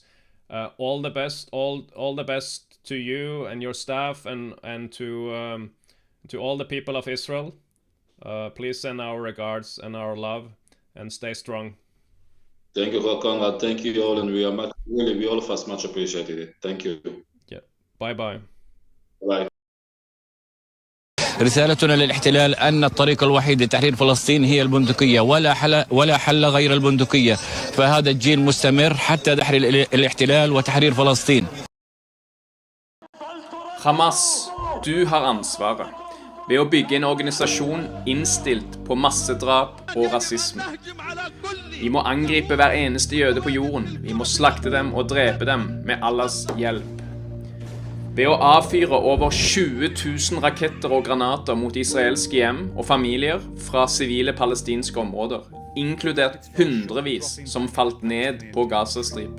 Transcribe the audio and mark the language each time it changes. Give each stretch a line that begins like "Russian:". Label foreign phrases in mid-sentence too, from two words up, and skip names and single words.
English: All the best to you and your staff, and to all the people of Israel. Please send our regards and our love, and stay strong. Thank you, Conrad. Thank you all, and we all of us much appreciated it. Thank you. Yeah. Bye. Bye.
Arabic: رسالتنا للاحتلال أن الطريق الوحيد لتحرير فلسطين هي البندقية، ولا حل غير البندقية. فهذا الجيل مستمر حتى تحرير الاحتلال وتحرير فلسطين.
Norwegian: Hamas, du har ansvaret ved å bygge en organisasjon innstilt på massedrap og rasisme. Vi må angripe hver eneste jøde på jorden. Vi må slakte dem og drepe dem med Allahs hjelp. Ved å avfyre over 20 000 raketter og granater mot israelske hjem og familier fra sivile palestinske områder, inkludert hundrevis som falt ned på Gazastripen.